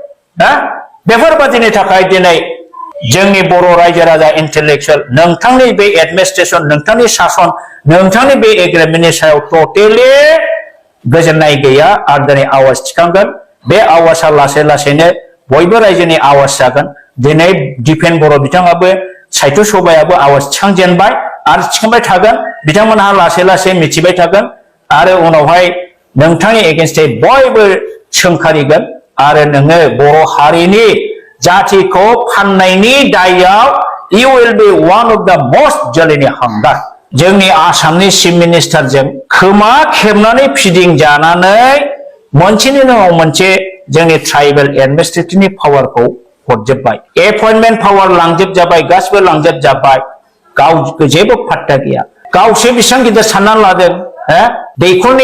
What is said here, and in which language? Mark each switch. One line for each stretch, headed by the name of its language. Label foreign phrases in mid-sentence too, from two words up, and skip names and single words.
Bodo: बेफोरबादिनि थाखाय दिनै जोंनि बर' रायजो राजा इन्टेलेक्चुवेल नोंथांनि बे एडमिनिस्ट्रेशन नोंथांनि शासन नोंथांनि बे एग्रिमेन्टनि सायाव टटेलि गोजोननाय गैया आरो दिनै आवाज थिखांगोन बे आवाजआ लासै लासैनो बयबो रायजोनि आवाज जागोन दिनै दिपेन बर' बिथाङाबो साहित्य सभायाबो आवाज थिखांजेनबाय आरो थिखांबाय थागोन बिथांमोनहा लासै लासै मिथिबाय थागोन आरो उनावहाय नोंथांनि एगेन्स्टै बयबो सोंखारिगोन आरो नोङो बर' हारिनि जातिखौ फाननायनि दायाव
English: you will be one of the most
Bodo: जोलैनि हांगार जोंनि आसामनि चिफ मिनिस्टारजों खोमा खेबनानै फिदिं जानानै मोनसेनि उनाव मोनसे जोंनि ट्राइबेल एडमिनिस्ट्रेटिभनि पावारखौ हरजोबबाय एपइन्टमेन्ट पावार लांजोबजाबाय गासिबो लांजोबजाबाय गाव जेबो फात्ता गैया गावसो बेसेबां गिदिर सानना लादों दैखरनि